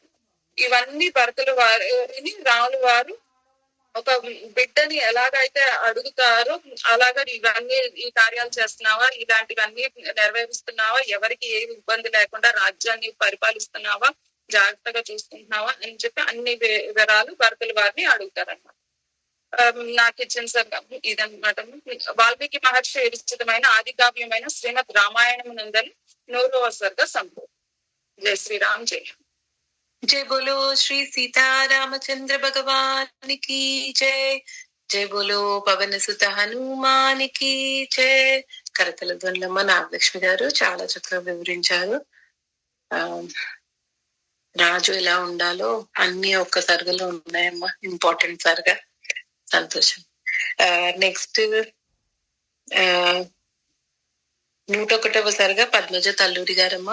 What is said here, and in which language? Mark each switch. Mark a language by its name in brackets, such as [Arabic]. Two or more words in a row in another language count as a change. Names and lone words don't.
[Telugu] ఇవన్నీ భరతులు వారిని రాములు వారు ఒక బిడ్డని ఎలాగైతే అడుగుతారో అలాగా ఇవన్నీ ఈ కార్యాలు చేస్తున్నావా, ఇలాంటివన్నీ నెరవేరుస్తున్నావా, ఎవరికి ఏ ఇబ్బంది లేకుండా రాజ్యాన్ని పరిపాలిస్తున్నావా, జాగ్రత్తగా చూసుకుంటున్నావా అని చెప్పి అన్ని వివరాలు భరతుల వారిని అడుగుతారన్నమాట. నాకు ఇచ్చిన సర్గం ఇదన్నమాట. వాల్మీకి మహర్షి విరచితమైన ఆది కావ్యమైన శ్రీమద్ రామాయణం నందని 100వ సర్గ సంపూర్ణ. జై శ్రీరామ్. జై [Hindi] जय बोलो श्री सीतारामचंद्र भगवान की जय. जय बोलो पवन सुत हनुमान की जय. [Telugu] కరతల దొండమ్మ నాగలక్ష్మి గారు చాలా చక్కగా వివరించారు. రాజు ఎలా ఉండాలో అన్ని ఒక్క సర్గలో ఉన్నాయమ్మా, ఇంపార్టెంట్ సర్గ. సంతోషం. నెక్స్ట్ 101వ సర్గ పద్మజ తల్లూరి గారమ్మ.